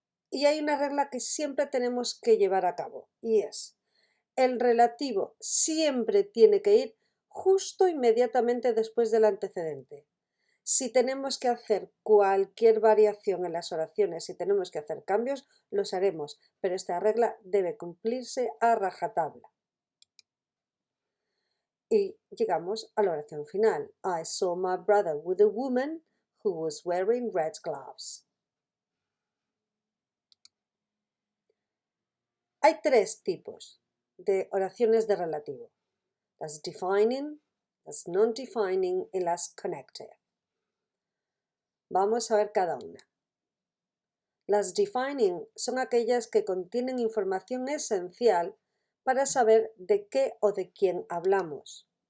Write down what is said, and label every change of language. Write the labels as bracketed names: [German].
[Spanish] Y hay una regla que siempre tenemos que llevar a cabo, y es: el relativo siempre tiene que ir justo inmediatamente después del antecedente. Si tenemos que hacer cualquier variación en las oraciones, si tenemos que hacer cambios, los haremos, pero esta regla debe cumplirse a rajatabla. Y llegamos a la oración final. [English] I saw my brother with a woman who was wearing red gloves. [Spanish] Hay 3 tipos de oraciones de relativo: las defining, las non-defining y las connected. Vamos a ver cada una. Las defining son aquellas que contienen información esencial para saber de qué o de quién hablamos.